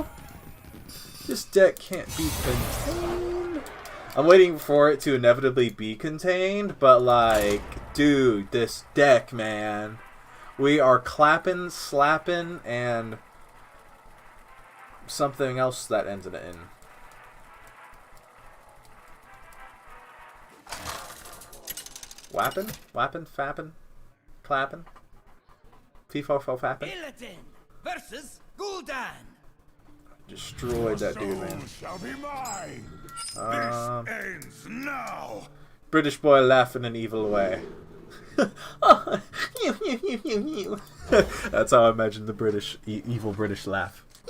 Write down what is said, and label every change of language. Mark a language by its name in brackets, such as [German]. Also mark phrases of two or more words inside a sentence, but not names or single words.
[English] This deck can't be contained. I'm waiting for it to inevitably be contained, but like, dude, this deck, man. We are clapping, slapping, and something else that ends in an N. Wappin'? Wappin'? Fappin'? Clappin'? Fee-fo-fo fappin'? Illidan versus Gul'dan. Destroyed that dude, man. Shall be mine. Um, This ends now. British boy laugh in an evil way. That's how I imagine the British, evil British laugh.